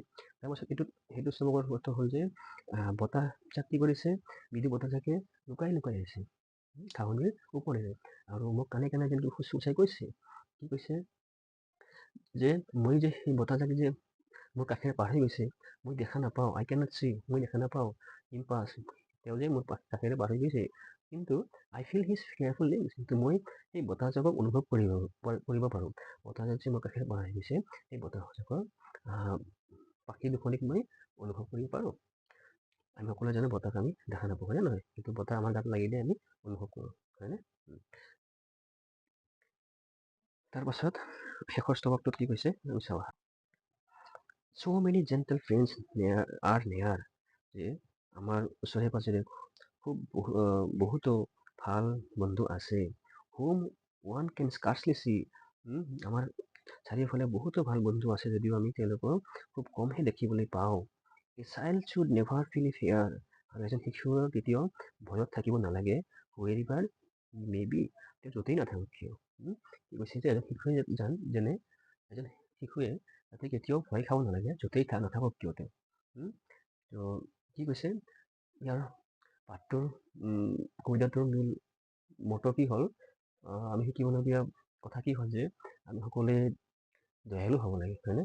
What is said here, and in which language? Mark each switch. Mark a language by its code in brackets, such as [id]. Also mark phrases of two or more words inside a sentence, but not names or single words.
[as] তাৰপাছত সেইটো স্তম্ভৰ অৰ্থ হ'ল যে বতাহজাক কি কৰিছে, বিধু বতাহজাকে লুকাই লুকাই আহিছে ঘাঁহনিৰ ওপৰেৰে, আৰু মোক কাণে কাণে যেন সূচাই কৈছে, কি কৈছে যে মই যে সেই বতাহজাকে যে মোৰ কাষেৰে পাৰ হৈ গৈছে, মই দেখা নাপাওঁ, [en] I cannot see, [as] মই দেখা নাপাওঁ, [en] him pass, [as] তেওঁ যে মোৰ কাষেৰে পাৰ হৈ গৈছে, কিন্তু [en] I feel his careful wings, [as] কিন্তু মই সেই বতাহজাকক অনুভৱ কৰিব পাৰোঁ। বতাহজাক যে মোৰ কাষেৰে পাৰ হৈ গৈছে, সেই বতাহজাকৰ পাখি দুখনিক মই অনুভৱ কৰিব পাৰোঁ। আমি সকলোৱে জানো বতাহক আমি দেখা নাপাওঁ, হয়নে নহয়? কিন্তু বতাহ আমাৰ গাত লাগিলে আমি অনুভৱ কৰোঁ, হয়নে? তাৰপাছত শেষৰ স্তম্ভটোত কি কৈছে আমি চাওঁ। [en] So many gentle friends are near, [as] যে আমাৰ ওচৰে পাজৰে খুব বহুতো ভাল বন্ধু আছে, [en] whom one can scarcely see, [as] আমাৰ চাৰিওফালে বহুতো ভাল বন্ধু আছে যদিও আমি তেওঁলোকক খুব কমহে দেখিবলৈ পাওঁ। [en] A child should never feel fear, [as] আৰু এজন শিশুৰ কেতিয়াও ভয়ত থাকিব নালাগে, [en] wherever may be, [as] তেওঁ য'তেই নাথাকক কিয়। কি কৈছে যে এজন শিশুৱে যেনে এজন শিশুৱে যাতে কেতিয়াও ভয় খাব নালাগে, য'তেই নাথাকক কিয় তেওঁ। তো কি কৈছে ইয়াৰ পাঠটোৰ কবিতাটোৰ মূল মটো কি হ'ল, আমি শিকিবলগীয়া কথা কি হ'ল যে আমি সকলোৱে দয়ালু হ'ব লাগে, হয়নে?